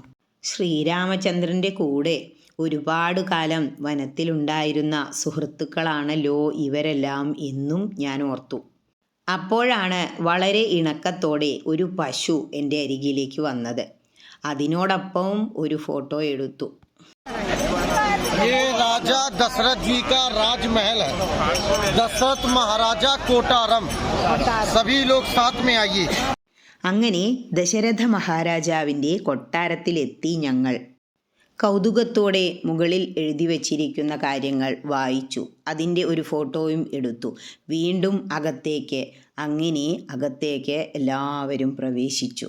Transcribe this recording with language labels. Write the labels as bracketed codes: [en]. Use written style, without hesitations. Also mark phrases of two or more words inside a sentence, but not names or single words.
[ml] ശ്രീരാമചന്ദ്രൻ്റെ കൂടെ ഒരുപാട് കാലം വനത്തിലുണ്ടായിരുന്ന സുഹൃത്തുക്കളാണല്ലോ ഇവരെല്ലാം എന്നും ഞാൻ ഓർത്തു. അപ്പോഴാണ് വളരെ ഇണക്കത്തോടെ ഒരു പശു എൻ്റെ അരികിലേക്ക് വന്നത്. അതിനോടൊപ്പം ഒരു ഫോട്ടോ എടുത്തു. [hi] ये राजा दशरथ जी का राजमहल है, दशरथ महाराजा कोटारम, सभी लोग साथ में आइए. [ml] അങ്ങനെ ദശരഥ മഹാരാജാവിൻ്റെ കൊട്ടാരത്തിലെത്തി ഞങ്ങൾ. കൗതുകത്തോടെ മുകളിൽ എഴുതി വച്ചിരിക്കുന്ന കാര്യങ്ങൾ വായിച്ചു. അതിൻ്റെ ഒരു ഫോട്ടോയും എടുത്തു. വീണ്ടും അകത്തേക്ക്. അങ്ങനെ അകത്തേക്ക് എല്ലാവരും പ്രവേശിച്ചു.